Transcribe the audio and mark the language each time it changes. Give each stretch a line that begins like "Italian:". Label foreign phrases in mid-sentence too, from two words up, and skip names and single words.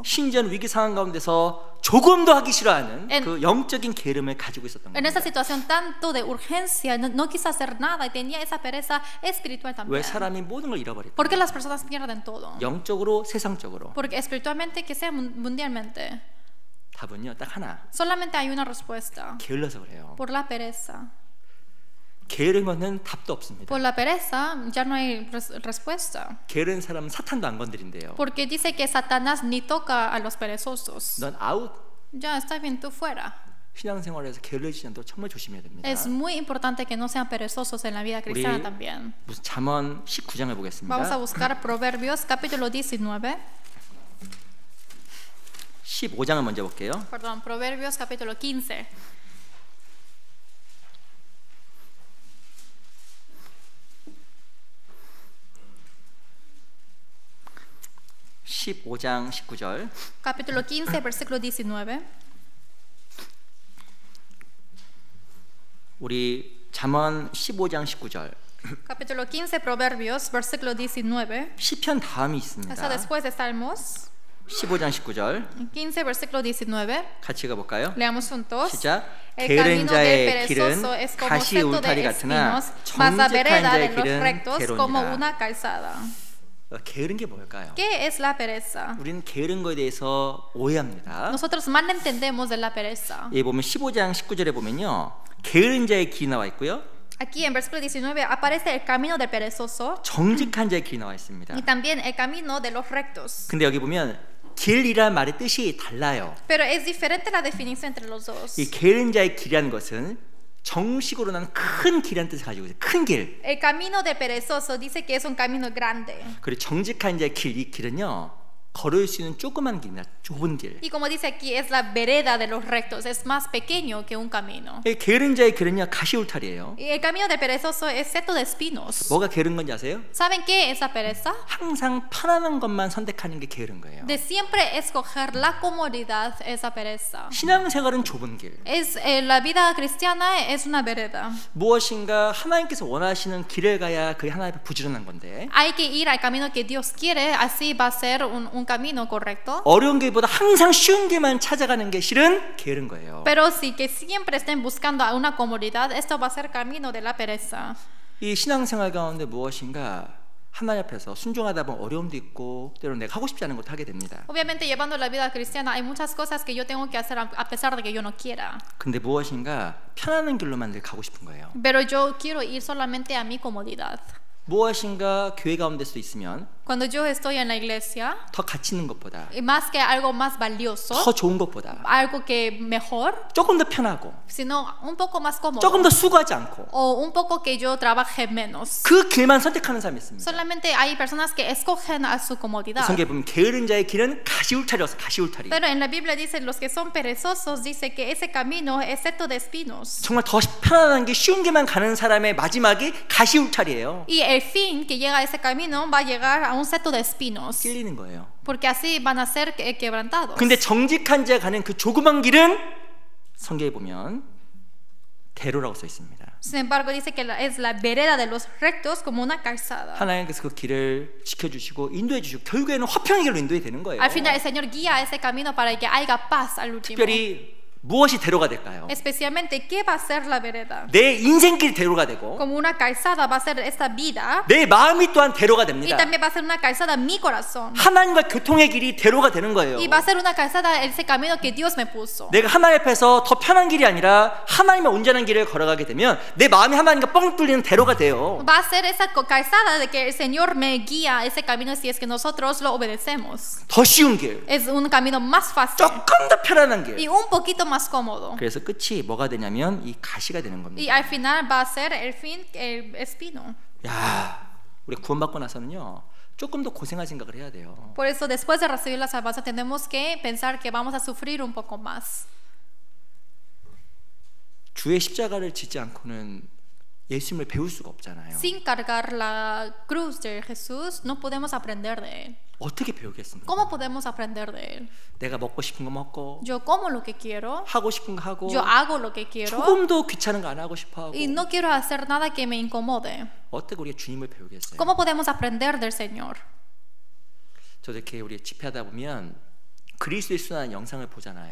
Korean: 심지어는 위기 상황 가운데서 조금도 하기 싫어하는
Spanish: En-
Korean: 그 영적인 게으름을 가지고 있었던
Spanish: En
Korean: 겁니다.
Spanish: esa situación tanto de urgencia, no quiso hacer nada y tenía esa pereza espiritual
Korean: 왜
Spanish: también.
Korean: 사람이 모든 걸 잃어버릴까?
Spanish: ¿Por qué las personas pierden todo?
Korean: 영적으로 세상적으로
Spanish: Porque espiritualmente, que sea mundialmente,
Korean: 답은요 딱 하나.
Spanish: solamente hay una respuesta.
Korean: 게을러서 그래요.
Spanish: Por la pereza.
Korean: 게으른 거는 답도 없습니다.
Spanish: Por la pereza ya no hay respuesta.
Korean: 게으른 사람은 사탄도 안 건드린대요.
Spanish: Porque dice que Satanás ni toca a los perezosos.
Korean: 넌 아웃.
Spanish: Ya está bien, tú fuera.
Korean: 신앙생활에서 게을러지지 않도록 정말 조심해야 됩니다.
Spanish: Es muy importante que no sean perezosos en la vida cristiana
Korean: 우리
Spanish: también.
Korean: 무슨 잠언 19장을 보겠습니다.
Spanish: Vamos a buscar Proverbios capítulo 19.
Korean: 15장을 먼저 볼게요.
Spanish: Perdón, Proverbios capítulo 15.
Korean: 15장 19절.
Spanish: Capítulo 15, versículo 19.
Korean: 우리 잠언 15장 19절.
Spanish: Capítulo 15, Proverbios, versículo 19.
Korean: 시편 다음이
Spanish: Hasta
Korean: 있습니다.
Spanish: después de Salmos.
Korean: 15장 19절
Spanish: 15, versículo 19.
Korean: 같이 가볼까요?
Spanish: Leamos juntos.
Korean: 시작.
Spanish: El
Korean: 게으른
Spanish: camino del
Korean: 자의 길은
Spanish: perezoso es como
Korean: 가시
Spanish: seto
Korean: 울타리
Spanish: de
Korean: 같으나
Spanish: espinos, mas la
Korean: 정직한
Spanish: vereda
Korean: 자의
Spanish: de los
Korean: 길은
Spanish: rectos como
Korean: 괴로우니라.
Spanish: una calzada.
Korean: 게으른 게 뭘까요?
Spanish: ¿Qué es la pereza?
Korean: 우리는 게으른 거에 대해서 오해합니다.
Spanish: Nosotros mal entendemos de la pereza.
Korean: 여기 보면 15장 19절에 보면요. 게으른 자의 길이 나와 있고요.
Spanish: Aquí en versículo 19 aparece el camino del perezoso
Korean: 정직한 자의 길이 나와 있습니다.
Spanish: y también el camino de los rectos.
Korean: 근데 여기 보면 길이란 말의 뜻이 달라요.
Spanish: Pero es diferente la definición entre los dos.
Korean: 이 게으른 자의 길이라는 것은 정식으로는 큰 길이라는 뜻을 가지고 있어요. 큰 길.
Spanish: El camino del perezoso dice que es un camino grande.
Korean: 그리고 정직한 자의 길, 이 길은요 걸을 수 있는 조그만 길이나 좁은 길.
Spanish: Y como dice aquí, es la vereda de los rectos, es más pequeño que un camino.
Korean: 이 게으른 자의 길은요 가시울타리예요.
Spanish: Y el camino del perezoso es seto de espinos.
Korean: 뭐가 게으른 건지 아세요?
Spanish: ¿Saben qué es la pereza?
Korean: 항상 편안한 것만 선택하는 게 게으른 거예요.
Spanish: De siempre escoger la comodidad es la pereza.
Korean: 신앙생활은 좁은 길.
Spanish: La vida cristiana es una vereda.
Korean: 무엇인가 하나님께서 원하시는 길을 가야 그게 하나님 앞에 부지런한 건데
Spanish: Hay que ir al camino que Dios quiere, así va a ser un camino correcto.
Korean: 어려운 길보다 항상 쉬운 길만 찾아가는 게 실은 게으른 거예요.
Spanish: Pero sí que siempre estén buscando una comodidad, esto va a ser camino de la pereza.
Korean: 이 신앙생활 가운데 무엇인가 하나님 앞에서 순종하다 보면 어려움도 있고 때로는 내가 하고 싶지 않은 것도 하게 됩니다.
Spanish: Obviamente llevando la vida cristiana hay muchas cosas que yo tengo que hacer a pesar de que yo no quiera.
Korean: 근데 무엇인가 편안한 길로만 늘 가고 싶은 거예요.
Spanish: Pero yo quiero ir solamente a mi comodidad.
Korean: 무엇인가 교회 가운데서 있으면
Spanish: Cuando yo estoy en la iglesia,
Korean: 더 가치 있는 것보다
Spanish: y más que algo más valioso,
Korean: 더 좋은 것보다
Spanish: algo que mejor,
Korean: 조금 더 편하고
Spanish: sino un poco más cómodo,
Korean: 조금 더 수고하지 않고
Spanish: o un poco que yo trabaje menos.
Korean: 그 길만 선택하는 사람이 있습니다.
Spanish: Solamente hay personas que escogen a su comodidad.
Korean: 성경에 보면 게으른 자의 길은 가시울타리여서 가시울타리.
Spanish: Pero en la Biblia dice los que son perezosos, dice que ese camino es seto de espinos.
Korean: 정말 더 편안한 게 쉬운 길만 가는 사람의 마지막이 가시울타리예요.
Spanish: Y el fin que llega a ese camino va a llegar a un seto de espinos.
Korean: 찔리는 거예요.
Spanish: Porque así van a ser quebrantados.
Korean: 근데 정직한 자가 가는 그 조그만 길은 성경에 보면 대로라고 써 있습니다.
Spanish: Sin embargo, dice que es la vereda de los rectos como una calzada.
Korean: 하나님께서 그 길을 지켜주시고 인도해 주시고 결국에는 화평의 길로 인도해 되는 거예요.
Spanish: Al final el Señor guía ese camino para que haya paz al último.
Korean: 특별히 무엇이 대로가 될까요?
Spanish: Especialmente, ¿qué va a ser la vereda?
Korean: 내 인생길이 대로가 되고
Spanish: Como una calzada va a ser esta vida.
Korean: 내 마음이 또한 대로가
Spanish: Y
Korean: 됩니다.
Spanish: también va a ser una calzada mi corazón.
Korean: 하나님과 교통의 길이 대로가 되는 거예요.
Spanish: Y va a ser una calzada ese camino que Dios me puso.
Korean: 내가 하나님 앞에서 더 편한 길이 아니라 하나님의 온전한 길을 걸어가게 되면 내 마음이 하나님과 뻥 뚫리는 대로가 돼요.
Spanish: Va a ser esa calzada de que el Señor me guía ese camino si es que nosotros lo obedecemos.
Korean: 더 쉬운 길,
Spanish: Es un camino más fácil
Korean: 조금 더 편안한 길.
Spanish: y un poquito más cómodo.
Korean: 그래서 끝이 뭐가 되냐면 이 가시가 되는 겁니다.
Spanish: Y al final va a ser el fin, el espino.
Korean: 야, 우리 구원받고 나서는요 조금 더 고생할 생각을 해야 돼요.
Spanish: Por eso después de recibir la salvación tenemos que pensar que vamos a sufrir un poco más.
Korean: 주의 십자가를 짓지 않고는 예수님을 배울 수가 없잖아요.
Spanish: Sin cargar la cruz de Jesús no podemos aprender de él.
Korean: 어떻게 배우겠습니까?
Spanish: ¿Cómo podemos aprender de él?
Korean: 내가 먹고 싶은 거 먹고
Spanish: Yo como lo que quiero,
Korean: 하고 싶은 거 하고
Spanish: yo hago lo que quiero
Korean: 조금도 귀찮은 거 안 하고 싶어 하고
Spanish: y no quiero hacer nada que me incomode.
Korean: 어떻게 우리가 주님을 배우겠어요?
Spanish: ¿Cómo podemos aprender del Señor?
Korean: 저도 이렇게 우리 집회하다 보면 그리스도의 순환 영상을 보잖아요.